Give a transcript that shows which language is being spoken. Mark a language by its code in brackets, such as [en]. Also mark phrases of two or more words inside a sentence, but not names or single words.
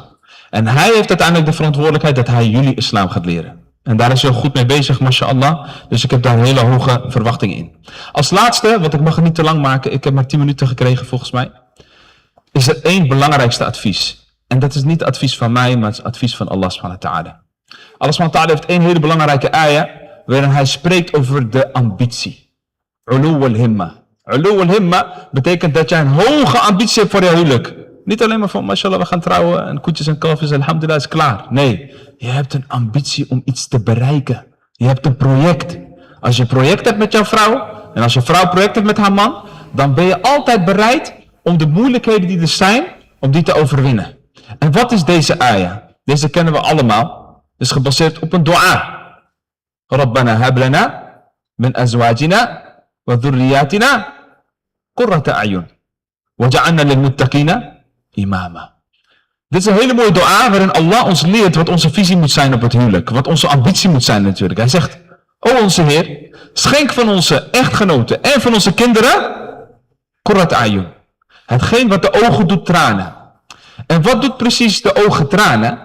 [nl] En hij heeft uiteindelijk de verantwoordelijkheid dat hij jullie islam gaat leren. En daar is hij goed mee bezig, mashallah. Dus ik heb daar hele hoge verwachtingen in. Als laatste, want ik mag het niet te lang maken, ik heb maar 10 minuten gekregen volgens mij, is er 1 belangrijkste advies. En dat is niet het advies van mij, maar het is het advies van Allah [ar] سبحانه وتعالى. [nl] Allah [ar] سبحانه وتعالى [nl] heeft 1 hele belangrijke ayah, waarin hij spreekt over de ambitie. [ar] أولو الهمة. أولو الهمة [nl] betekent dat jij een hoge ambitie hebt voor je huwelijk. Niet alleen maar van, mashallah, we gaan trouwen en koetjes en kalfjes, alhamdulillah, is klaar. Nee, je hebt een ambitie om iets te bereiken. Je hebt een project. Als je een project hebt met jouw vrouw, en als je vrouw een project hebt met haar man, dan ben je altijd bereid om de moeilijkheden die er zijn, om die te overwinnen. En wat is deze ayah? Deze kennen we allemaal. Het is gebaseerd op een dua. [ar] ربنا هب لنا من أزواجنا وذرياتنا قرة أعين واجعلنا للمتقين إماما. [nl] Dit is een hele mooie dua waarin Allah ons leert wat onze visie moet zijn op het huwelijk. Wat onze ambitie moet zijn natuurlijk. Hij zegt, o onze Heer, schenk van onze echtgenoten en van onze kinderen [ar] قرة أعين. [nl] Hetgeen wat de ogen doet tranen. En wat doet precies de ogen tranen?